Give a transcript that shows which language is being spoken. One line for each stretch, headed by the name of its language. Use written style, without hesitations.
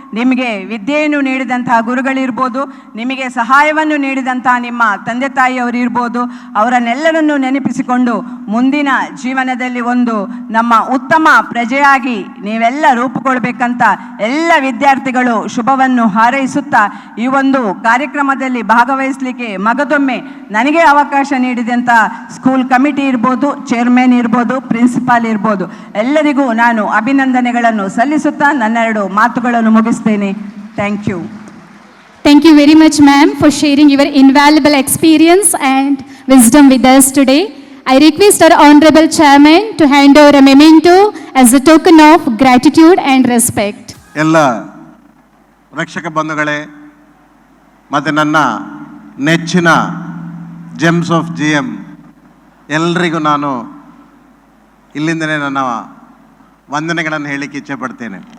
Kannada: ನಿಮಗೆ ವಿದ್ಯೆಯನ್ನು ನೀಡಿದಂತಹ ಗುರುಗಳಿರ್ಬೋದು, ನಿಮಗೆ ಸಹಾಯವನ್ನು ನೀಡಿದಂತಹ ನಿಮ್ಮ ತಂದೆ ತಾಯಿಯವರು ಇರ್ಬೋದು, ಅವರನ್ನೆಲ್ಲರನ್ನು ನೆನಪಿಸಿಕೊಂಡು ಮುಂದಿನ ಜೀವನದಲ್ಲಿ ಒಂದು ನಮ್ಮ ಉತ್ತಮ ಪ್ರಜೆಯಾಗಿ ನೀವೆಲ್ಲ ರೂಪುಗೊಳ್ಬೇಕಂತ ಎಲ್ಲ ವಿದ್ಯಾರ್ಥಿಗಳು ಶುಭವನ್ನು ಹಾರೈಸುತ್ತಾ ಈ ಒಂದು ಕಾರ್ಯಕ್ರಮದಲ್ಲಿ ಭಾಗವಹಿಸಲಿಕ್ಕೆ ಮಗದೊಮ್ಮೆ ನನಗೆ ಅವಕಾಶ ನೀಡಿದಂಥ ಸ್ಕೂಲ್ ಕಮಿಟಿ ಇರ್ಬೋದು, ಚೇರ್ಮನ್ ಇರ್ಬೋದು, ಪ್ರಿನ್ಸಿಪಾಲ್ ಇರ್ಬೋದು, ಎಲ್ಲರಿಗೂ ನಾನು ಅಭಿನಂದನೆಗಳನ್ನು ಸಲ್ಲಿಸುತ್ತಾ ನನ್ನೆರಡು ಮಾತುಗಳನ್ನು ಮುಗಿಸ್ತೇನೆ.
English: Thank you. Thank you very much, ma'am, for sharing your invaluable experience and wisdom with us today. I request our Honorable Chairman to hand over a memento as a token of gratitude and respect.
Kannada: ಎಲ್ಲ ರಕ್ಷಕ ಬಂಧುಗಳೇ ಮತ್ತು ನನ್ನ ನೆಚ್ಚಿನ gems of GM ಎಲ್ರಿಗೂ ನಾನು ಇಲ್ಲಿಂದಲೇ ನನ್ನ ವಂದನೆಗಳನ್ನು ಹೇಳಲಿಕ್ಕೆ ಇಚ್ಛೆಪಡ್ತೇನೆ.